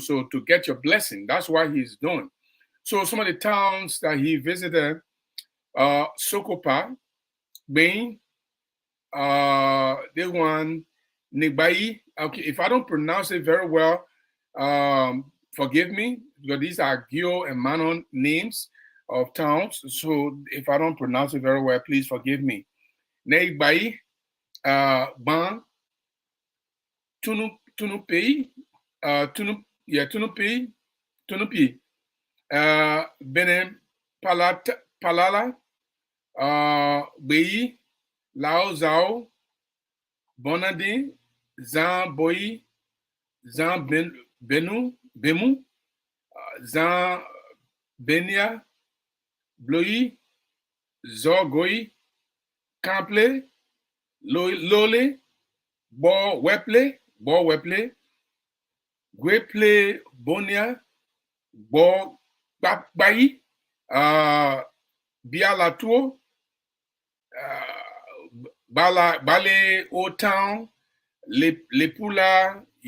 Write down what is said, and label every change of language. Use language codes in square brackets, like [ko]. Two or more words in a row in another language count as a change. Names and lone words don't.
[en] So to get your blessing, that's what he's doing. So some of the towns that he visited, Sokopa, Bain, this one, Nigbai. Okay, if I don't pronounce it very well, forgive me, because these are Gio and Manon names of towns. So if I don't pronounce it very well, please forgive me. Nigbai, Ban, Tunupi, Tunupi, Benin, Palala, Bei, Lao Zao, Bonadi, Zan Boi, Zan Bemu, Zan Benia, Bloi, Zogoi, Kample, Lole, Bo Weple, Gweple Bonia, Bo Babai, Bialatuo, Bale Otown, Lepula,